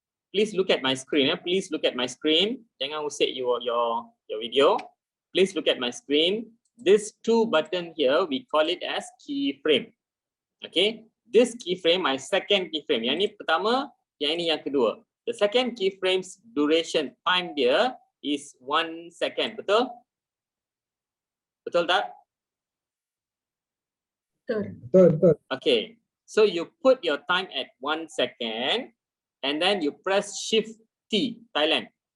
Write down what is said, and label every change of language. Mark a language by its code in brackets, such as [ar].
[en] Please look at my screen. Please look at my screen. [ms] Jangan usik [en] your video. Please look at my screen. This two button here, we call it as keyframe. Okay, this keyframe, my second keyframe. [ms] Yang ni pertama, yang ini yang kedua. [en] The second keyframe's duration time dia is 1 second. [ms] Betul? Betul tak? Betul. [en] Okay, so you put your time at 1 second and then you press Shift T, Thailand.